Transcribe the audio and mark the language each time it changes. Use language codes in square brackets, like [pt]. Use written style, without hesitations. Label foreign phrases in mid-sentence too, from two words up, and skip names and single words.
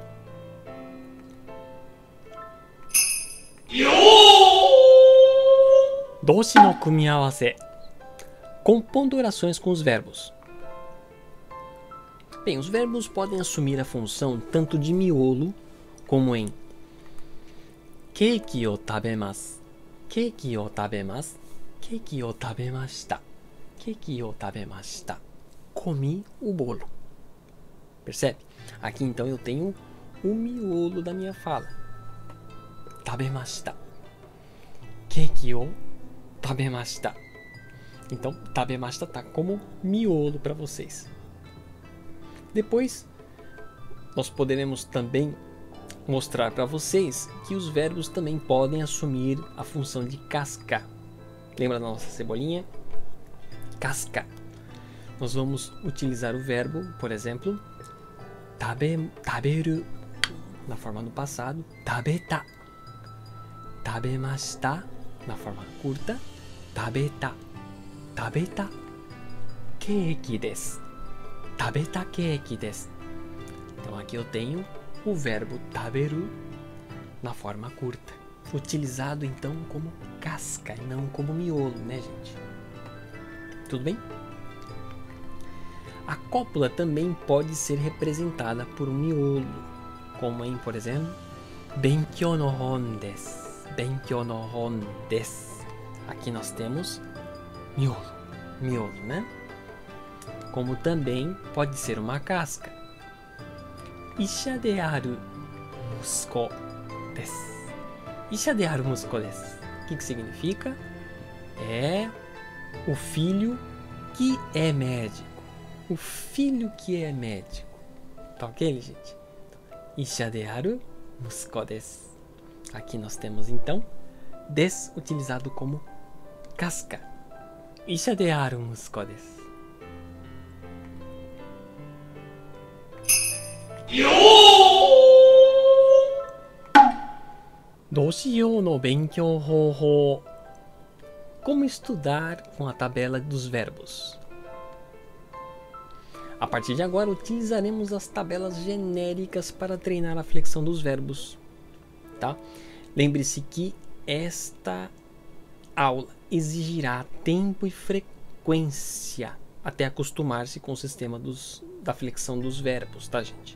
[ja] 動詞の組み合わせ. [pt] Compondo orações com os verbos. Bem, os verbos podem assumir a função tanto de miolo, como em [ja] ケーキを食べます、ケーキを食べます、ケーキを食べました、ケーキを食べました. [pt] Comi o bolo. Percebe? Aqui então eu tenho o miolo da minha fala. [ja] 食べました。ケーキを食べました. [pt] Então, tabemashita tá como miolo para vocês. Depois, nós poderemos também mostrar para vocês que os verbos também podem assumir a função de casca. Lembra da nossa cebolinha? Casca. Nós vamos utilizar o verbo, por exemplo, taberu, na forma do passado, tabeta. Tabemashita, na forma curta, tabeta. [ja] 食べたケーキです. 食べたケーキです. [pt] Então aqui eu tenho o verbo taberu na forma curta, utilizado então como casca e não como miolo, né, gente? Tudo bem? A cópula também pode ser representada por um miolo, como em, por exemplo, [ja] 勉強の本です. 勉強の本です. [pt] Aqui nós temos miolo, né? Como também pode ser uma casca. [ja] 医者である息子です. 医者である息子です. [pt] O que significa? É o filho que é médico. O filho que é médico. Tá ok, gente? [ja] 医者である息子です. [pt] Aqui nós temos então des utilizado como casca. [ja] 医者である息子です. どうしようの勉強方法. [pt] Como estudar com a tabela dos verbos? A partir de agora utilizaremos as tabelas genéricas para treinar a flexão dos verbos, tá? Lembre-se que esta aula exigirá tempo e frequência até acostumar-se com o sistema da flexão dos verbos, tá, gente?